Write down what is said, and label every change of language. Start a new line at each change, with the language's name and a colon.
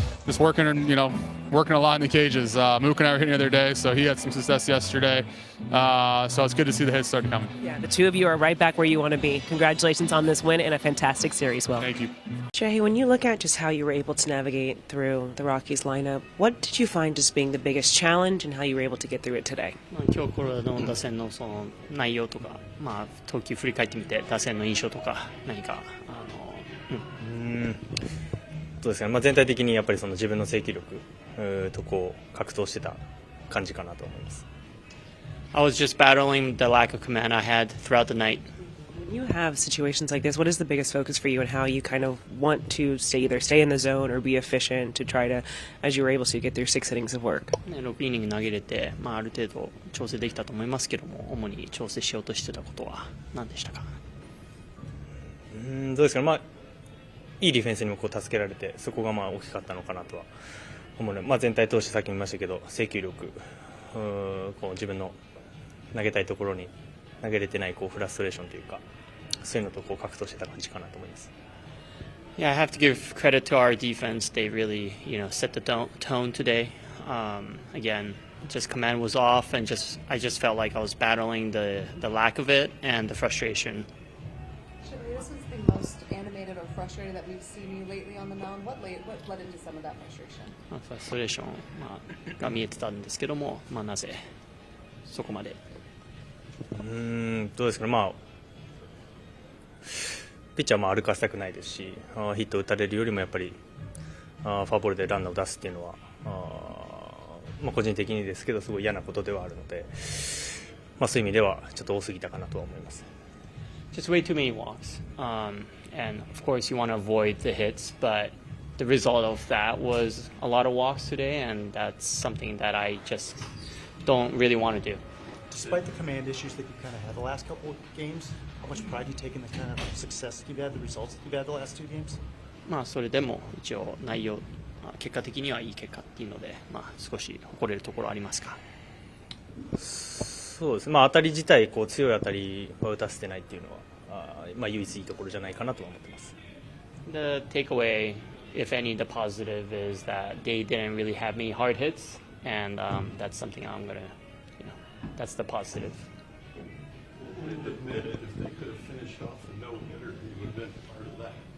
English: Just working a lot in the cages. Mook and I were hitting the other day, so he had some success yesterday. So it's good to see the hits start coming. Yeah, the two of you are right back where you want to be. Congratulations on this win and a fantastic series, Will. Thank you. Shohei, when you look at just how you were able to navigate through the Rockies lineup, what did you find as being the biggest challenge and how you were able to get through it today?
Japanese: 今日これの打線のその内容とか、投球振り返ってみて打線の印象とか何かそうですね。全体的にやっぱりその自分の制球力とこう格闘してた感じかなと思います。
English: I was just battling the lack of command I had throughout the night. When you have situations like this, what is the biggest focus for you and how you kind of want to either stay in the zone or be efficient to try to, as you were able to, get through 6 innings of work?
Japanese: 6イニング投げれて、ある程度調整できたと思いますけども、主に調整しようとしてたことは何でしたか？どうですかね。いいディフェンスにも助けられて、そこが大きかったのかなとは思うので、全体通してさっきも言いましたけど、制球力、自分の投げたいところに投げれてないフラストレーションというか、そういうのと格闘してた感じかなと思います。
English: Yeah, I have to give credit to our defense. They really, set the tone today. Again, just command was off, and I just felt like I was battling the lack of it and the frustration. This is the most animated or frustrated that we've seen you lately on the mound. What led into some of that frustration?
Japanese: フラストレーションが見えてたんですけども、なぜそこまで。どうですかね。ピッチャーも歩かせたくないですし、ヒットを打たれるよりもやっぱりフォアボールでランナーを出すっていうのは個人的にですけどすごい嫌なことではあるので、そういう意味ではちょっと多すぎたかなとは思います。
English: Just way too many walks, and of course you want to avoid the hits, but the result of that was a lot of walks today, and that's something that I just don't really want to do. Despite the command issues that you've kind of had the last couple of games, how much pride do you take in the kind of success that you've had, the results that you've had the last two games?
Japanese: それでも一応内容、結果的にはいい結果っていうので、少し誇れるところありますか。そうですね。当たり自体強い当たりは打たせてないっていうのは唯一いいところじゃないかなとは思ってます。
English: The takeaway, if any, the positive is that they didn't really have many hard hits, and that's something I'm gonna.That's the positive. Would have admitted if they could have finished off a no-hitter, he would have been part of that.